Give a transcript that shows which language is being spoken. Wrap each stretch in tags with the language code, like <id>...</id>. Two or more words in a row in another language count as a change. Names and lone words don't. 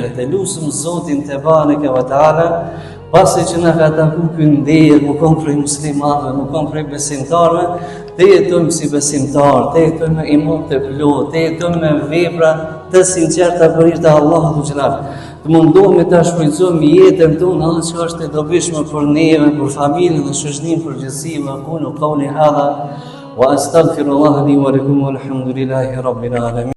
<sq>E lusim Zotin</sq> <ar>تبارك وتعالى,</ar> <sq>pasi që na ka taku ky ndër, më kon prej muslimanëve, më kon prej besimtarëve, të jetojmë si besimtarë, të jetojmë me iman të plot, të jetojmë me vepra të sinqerta për hir të Allahut</sq> <ar>ذو الجلال.</ar> <sq>Të mundohemi ta shfrytëzojmë jetën tonë atë që është e dobishme për neve, për familjen dhe shoqërinë përgjithësi.</sq> <ar>أقول قولي هذا وأستغفر الله لي ولكم والحمد لله رب العالمين.</ar>